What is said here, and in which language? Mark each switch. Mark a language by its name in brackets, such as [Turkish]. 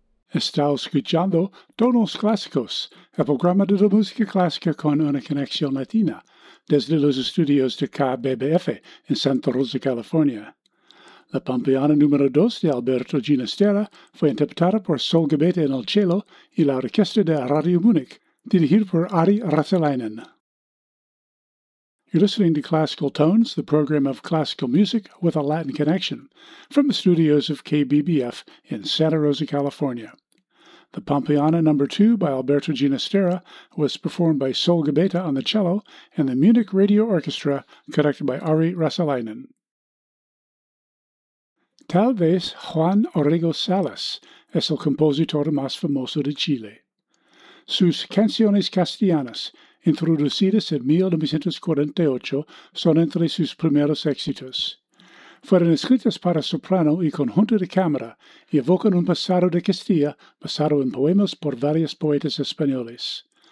[Spanish] Estao escuchando tonos clásicos, el programa de la música clásica con una conexión latina, desde los estudios de KBBF en Santa Rosa, California. La Pampeana número 2 de Alberto Ginastera fue interpretada por Sol Gebete en el Cielo y la Orquesta de Radio Múnich, dirigida por Ari Rathelainen. [English] You're listening to Classical Tones, the program of classical music with a Latin connection, from the studios of KBBF in Santa Rosa, California. The Pampeana No. 2 by Alberto Ginastera was performed by Sol Gebete on the cello and the Munich Radio Orchestra, conducted by Ari Rathelainen. [Spanish] Tal vez Juan Orrego Salas es el compositor más famoso de Chile. Sus canciones castellanas, introducidas en 1948, son entre sus primeros éxitos. Fueron escritas para soprano y conjunto de cámara y evocan un pasado de Castilla basado en poemas por varios poetas españoles.